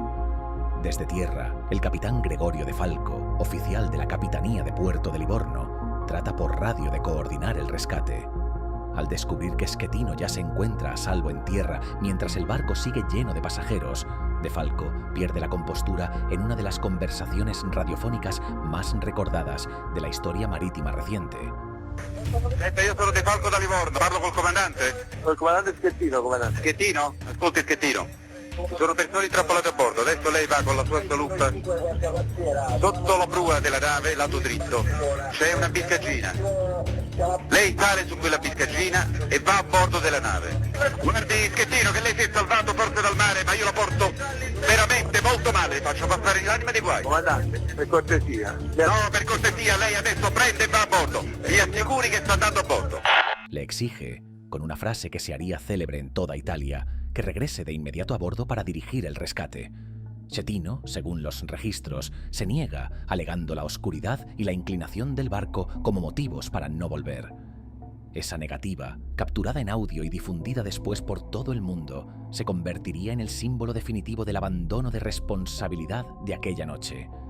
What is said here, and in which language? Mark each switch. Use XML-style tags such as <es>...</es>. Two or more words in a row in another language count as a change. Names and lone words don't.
<es>Desde tierra, el capitán Gregorio de Falco, oficial de la Capitanía de Puerto de Livorno, trata por radio de coordinar el rescate. Al descubrir que Schettino ya se encuentra a salvo en tierra mientras el barco sigue lleno de pasajeros, De Falco pierde la compostura en una de las conversaciones radiofónicas más recordadas de la historia marítima reciente.</es> <it>Senta, io sono De Falco da Livorno, parlo col comandante? Col comandante Schettino, comandante. Schettino? Ascolti Schettino. Sono persone intrappolate a bordo, adesso lei va con la sua salutta sotto la prua della nave, lato dritto. C'è una biscaggina. Lei sale su quella biscaggina e va a bordo della nave. Guardi Schettino che lei si è salvato forse dal mare, ma io la porto veramente molto male, faccio passare l'anima di guai. Comandante, per cortesia. No, per cortesia, lei adesso prende e va a bordo. Mi assicuri che sta andando a bordo.</it> <es>Le exige, con una frase que se haría célebre en toda Italia, que regrese de inmediato a bordo para dirigir el rescate. Schettino, según los registros, se niega, alegando la oscuridad y la inclinación del barco como motivos para no volver. Esa negativa, capturada en audio y difundida después por todo el mundo, se convertiría en el símbolo definitivo del abandono de responsabilidad de aquella noche.</es>